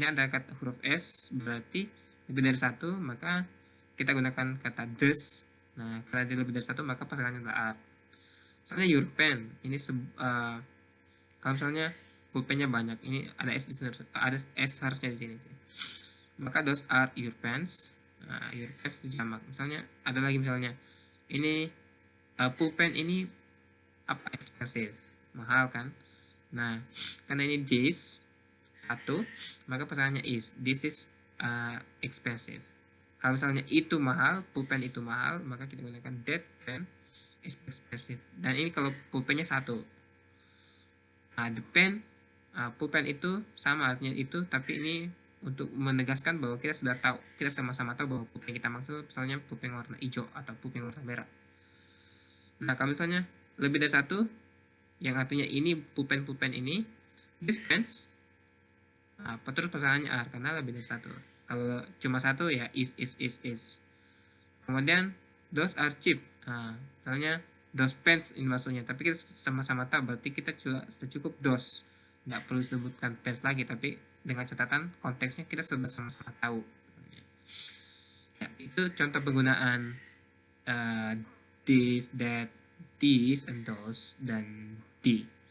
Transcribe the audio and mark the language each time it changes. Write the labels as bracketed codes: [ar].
[id] Ini ada kata huruf s, berarti lebih dari satu, maka kita gunakan kata this. Nah, karena dia lebih dari satu, maka pasangannya adalah are. Misalnya your pen. Ini kalau misalnya pulpennya banyak, ini ada s di sini, ada s harusnya di sini. [en] Maka those are your pens. [id] Nah, your pens itu jamak. Misalnya ada lagi, misalnya ini pulpen ini apa, expensive, mahal kan? Nah, karena ini this satu, maka pasangannya is. This is expensive. Kalau misalnya itu mahal, pulpen itu mahal, maka kita gunakan that pen is expensive. Dan ini kalau pulpennya satu. The pen, pulpen itu sama artinya itu, tapi ini untuk menegaskan bahwa kita sudah tahu, kita sama-sama tahu bahwa pulpen kita maksud misalnya pulpen warna hijau atau pulpen warna merah. Nah, kalau misalnya lebih dari satu, yang artinya ini pulpen ini, this pens, terus pasangannya are karena lebih dari satu. Kalau cuma satu ya is. [en] Kemudian those are cheap. [id] Misalnya those pens ini maksudnya, tapi kita sama-sama tahu, berarti kita sudah cukup those, nggak perlu sebutkan pens lagi, tapi dengan catatan konteksnya kita sudah sama-sama tahu. Ya, itu contoh penggunaan this, that, these, and those, dan the.